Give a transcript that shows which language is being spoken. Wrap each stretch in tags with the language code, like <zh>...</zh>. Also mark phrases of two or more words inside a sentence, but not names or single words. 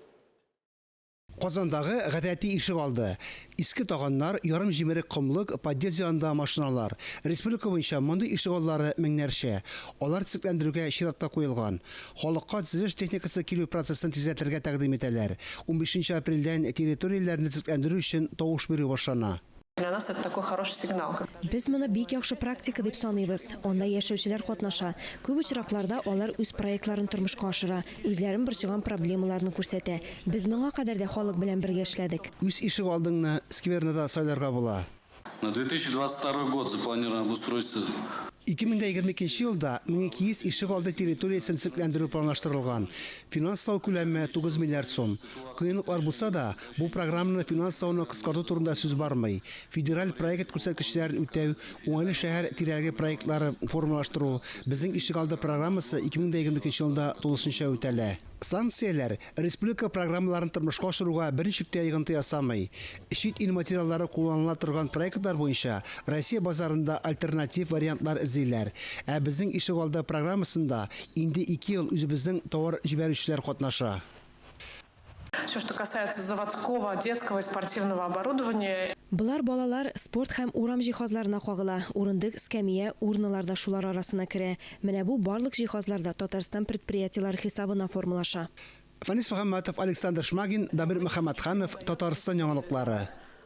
<tt>Казандагы гадәти Ишегалды. Иске тагыннар, ярым җимерек комлык, подъезд машиналар. Республика буенча мондый Ишегаллары меңнәрчә. Алар төзекләндерүгә чиратта куелган. Халыкка төзелеш техникасы килү процессын тизәтергә тәкъдим итәләр. 15 апрельдән территорияләрне төзекләндерү өчен тавыш бирү башлана.</tt> <ru>Для нас это такой хороший сигнал.</ru> <tt>Без моны бик яхшы практика дип саныйбыз. Анда яшәүчеләр катнаша. Күп очракларда алар үз проектларын тормышка ашыра, үзләрен борчыган проблемаларны күрсәтә. Без моңа кадәр дә халык белән бергә эшләдек. Үз Ишегалдыңны сквернада сайларга була.</tt> <ru>На 2022 год запланировано обустройство.</ru> <tt>2022 елда 1200 Ишегалды территориясен төзекләндерү планлаштырылган. Финанслау күләме 9 миллиард сум. Кыенлыклар булса да, бу программаны финанслауны кыскарту турында сүз бармый. Федераль проект күрсәткечләрен үтәү, уңайлы шәһәр тирәге проектлары формалаштыру безнең Ишегалды программасы 2022 елда тулысынча үтәлә. Санкцияләр республика программаларын тормышка ашыруга берничек тә йогынты ясамый. Чит ил материаллары кулланыла торган проектлар буенча Россия базарында альтернатив вариантлар эзлиләр. Ә безнең Ишегалды программасында инде 2 ел үзебезнең товар җибәрүчеләр катнаша.</tt> <ru>Все, что касается заводского, детского и спортивного оборудования.</ru> <tt>Булар балалар спорт һәм урам җиһазларына кагыла. Урындык, скамья, урыннар да шулар арасына керә. Менә бу барлык җиһазларда Татарстан предприятиеләре хисабына формалаша. Фанис Мөхәммәтов, Александр Шмагин, Дамир Мөхәммәтханов, Татарстан яңалыклары.</tt>